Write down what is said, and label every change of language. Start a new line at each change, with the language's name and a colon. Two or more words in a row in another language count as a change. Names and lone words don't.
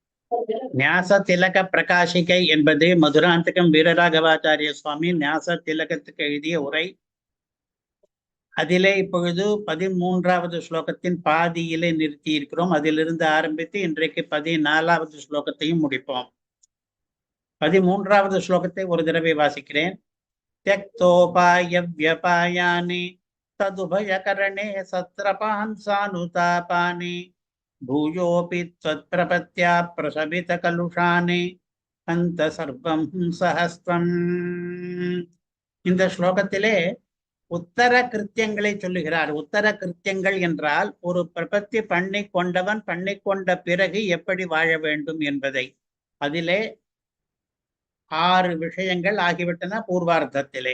Tamil: ஞாச திலக பிரகாசிகை என்பது மதுராந்தகம் வீரராகவாச்சாரிய சுவாமி ஞாச திலகத்துக்கு எழுதிய உரை. அதிலே இப்பொழுது 13வது ஸ்லோகத்தின் பாதியிலே நிறுத்தி இருக்கிறோம். அதிலிருந்து ஆரம்பித்து இன்றைக்கு 14வது ஸ்லோகத்தையும் முடிப்போம். 13வது ஸ்லோகத்தை ஒரு தடவை வாசிக்கிறேன்.
Sanskrit: त्यक्तोपाय व्यपायानि तदुभयकरणे सत्रपान् सानुतापानि भूयोऽपि त्वत्प्रपत्या प्रशमितकलुषानि
Tamil: அந்த சர்வம் சஹஸ்ரம். இந்த ஸ்லோகத்திலே உத்தர கிருத்தியங்களை சொல்லுகிறார். உத்தர கிருத்தியங்கள் என்றால் ஒரு பிரபத்தி பண்ணி கொண்டவன் பண்ணி கொண்ட பிறகு எப்படி வாழ வேண்டும் என்பதை. அதிலே 6 விஷயங்கள் ஆகிவிட்டன பூர்வார்த்தத்திலே.